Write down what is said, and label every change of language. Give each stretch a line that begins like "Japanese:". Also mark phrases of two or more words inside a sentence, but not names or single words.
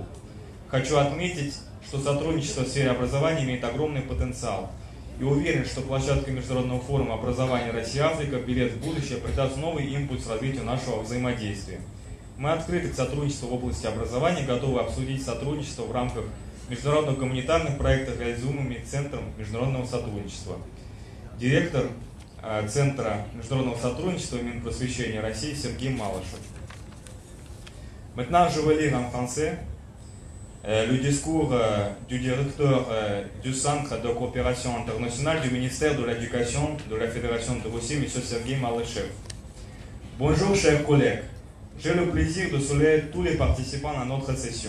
Russian: Хочу отметить, что сотрудничество в сфере образования имеет огромный потенциал, и уверен, что площадка Международного форума образования Россия-Африка «Билет в будущее» придаст новый импульс развитию нашего взаимодействия. Мы открыты к сотрудничеству в области образования, готовы обсудить сотрудничество в рамках международных гуманитарных проектов, реализуемыми Центром международного сотрудничества. Директор Центра международного сотрудничества Минпросвещения России Сергей Малышев.
French: Maintenant, je vais lire en français le discours du directeur du Centre de coopération internationale du ministère de l'Éducation de la Fédération de Russie, M. Sergei Malyshev. Bonjour, chers collègues. J'ai le plaisir de saluer tous les participants à notre session.